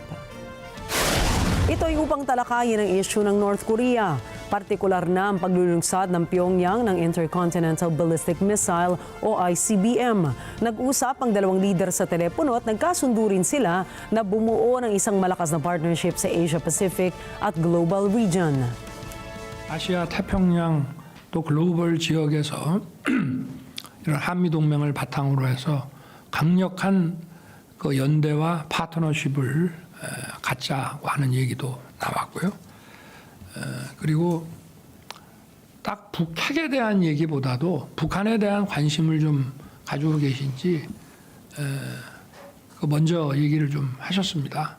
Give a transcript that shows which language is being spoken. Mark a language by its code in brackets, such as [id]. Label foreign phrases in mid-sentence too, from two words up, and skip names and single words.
[tl] Ito ay upang talakayin ang issue ng North Korea. Partikular na ang paglulungsad ng Pyongyang ng [en] Intercontinental Ballistic Missile [tl] o ICBM. Nag-usap ang dalawang leader sa telepono at nagkasundo rin sila na bumuo ng isang malakas na partnership sa Asia-Pacific at [en] global region. [ko] 아시아 태평양 또 글로벌 지역에서 이런 한미 동맹을 바탕으로 해서 강력한 그 연대와 파트너십을 갖자고 하는 얘기도 나왔고요. 그리고 딱 북핵에 대한 얘기보다도 북한에 대한 관심을 좀 가지고 계신지 그 먼저 얘기를 좀 하셨습니다.